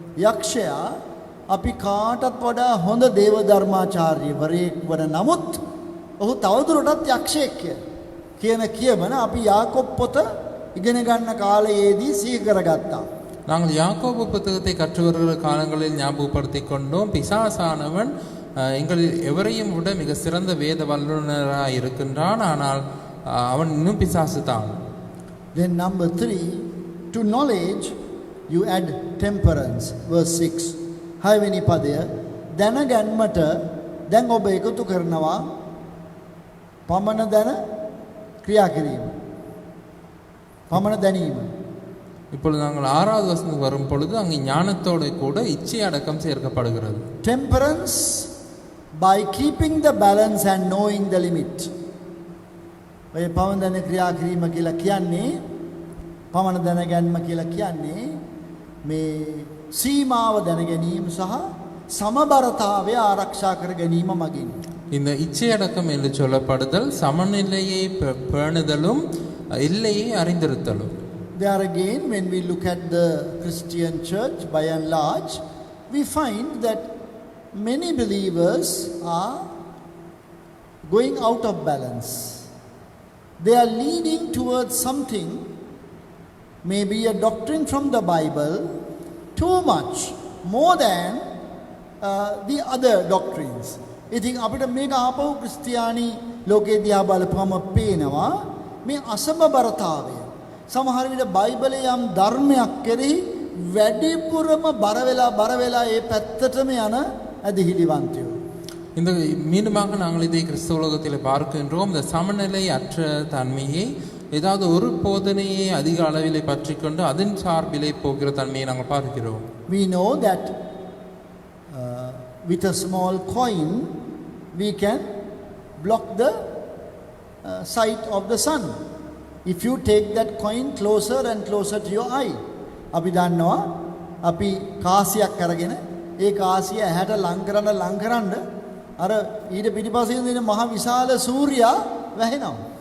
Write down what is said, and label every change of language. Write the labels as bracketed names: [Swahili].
[Sinhala] යක්ෂයා අපි කාටත් වඩා හොඳ දේව ධර්මාචාර්යවරයෙක් වන නමුත් ඔහු තවදුරටත් යක්ෂයෙක් කියන කියමන අපි යාකොබ් පොත ඉගෙන ගන්න කාලයේදී සිහි කරගත්තා. [Tamil] நாங்கள் யாக்கோபு புத்தகத்தை கற்று வருகிற காலங்களில் ஞாபகப்படுத்திக் கொண்டோம். பிசாசானவன் எங்களில் எவரையும் விட மிக சிறந்த வேத வல்லுநராக இருக்கின்றான், ஆனால் அவன் இன்னும் பிசாசு தான். [English] Then number 3, to knowledge you add temperance. Verse 6. [Sinhala] හයවෙනි පදය දැනගැන්මට දැන් ඔබ එකතු කරනවා පමණ දැන ක්‍රියා කිරීම. පමණ දැනීම. [Tamil] இப்பொழுது நாங்கள் 6வது வசனத்துக்கு வரும் பொழுது அங்கே ஞானத்தோடு கூட இச்சை அடக்கம் சேர்க்கப்படுகிறது. [English] Temperance by keeping the balance and knowing the limit. [Sinhala] ඔය පමණ දැන ක්‍රියා කිරීම කියලා කියන්නේ, පමණ දැනගැන්ම කියලා කියන්නේ මේ සීමාව දැන ගැනීම සහ සමබරතාවය ආරක්ෂා කර ගැනීම මගින්. [Tamil] இந்த இச்சை அடக்கம் என்று சொல்லப்படுதல் சமநிலையை பேணுதலும் எல்லையை அறிந்திருத்தலும். [English] There again, when we look at the Christian church by and large, we find that many believers are going out of balance. They are leaning towards something, maybe a doctrine from the Bible, too much, more than the other doctrines. [Sinhala] ඉතින් අපිට මේක ආපහු ක්‍රිස්තියානි ලෝකයේ දිහා බලපුවම පේනවා මේ අසමබරතාවය. සමහර විට බයිබලයේ යම් ධර්මයක් කෙරෙහි වැඩිපුරම බර වෙලා ඒ පැත්තටම යන අධිහිලිවන්තයෝ. [Tamil] இந்த மீண்டுமாக நாங்கள் இதை கிறிஸ்தவ உலகத்தில் பார்க்கின்றோம். இந்த சமநிலை அற்ற தன்மையை, ஏதாவது ஒரு போதனையை அதிக அளவிலே பற்றி கொண்டு அதன் சார்பிலே போகிற தன்மையை நாங்கள் பார்க்கிறோம். [English] We know that with a small coin we can block the sight of the sun if you take that coin closer and closer to your eye. [Sinhala] අපි දන්නවා අපි කාසියක් අරගෙන ඒ කාසිය ඇහැට ලං කරන්න අර ඊට පිටිපස්සේ තියෙන මහ විශාල සූර්යයා වැහෙනවා.